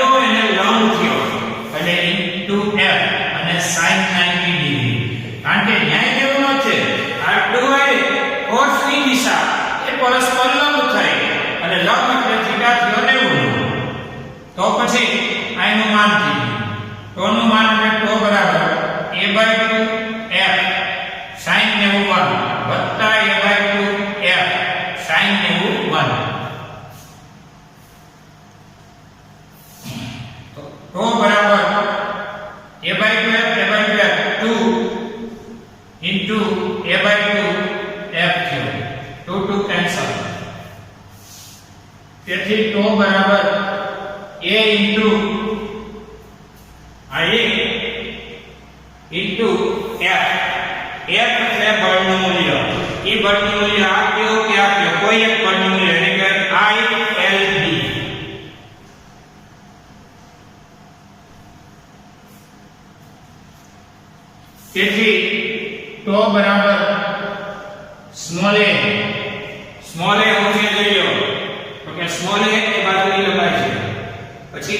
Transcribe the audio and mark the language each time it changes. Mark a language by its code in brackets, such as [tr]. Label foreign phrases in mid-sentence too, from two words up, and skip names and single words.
[gu] એને લંબ થયો એટલે ઇન્ટુ F અને sin 90 ડિગ્રી કારણ કે ન્યાય કેવો છે R2 એ કોસની દિશા એ પરસ્પર લંબ થાય અને લંબ એટલે થીટા થયો 90 તો પછી આનું માન થઈ તોનું માન એટલે τ બરાબર a/2 F sin 90 વત્તા a/2 F sin 90 તો બરાબર a/2 F 2 into a/2 F થયો 2 કેન્સલ તેથી τ બરાબર a into a into F F એટલે બળનું મૂલ્ય એ બળનું મૂલ્ય આપ્યો કે આપ્યો કોઈ એક બળનું મૂલ્ય એટલે કે ILB તેથી τ બરાબર સ્મોલ a હું જે લઈ લો તો કે સ્મોલ a એ બાજુની લંબાઈ છે પછી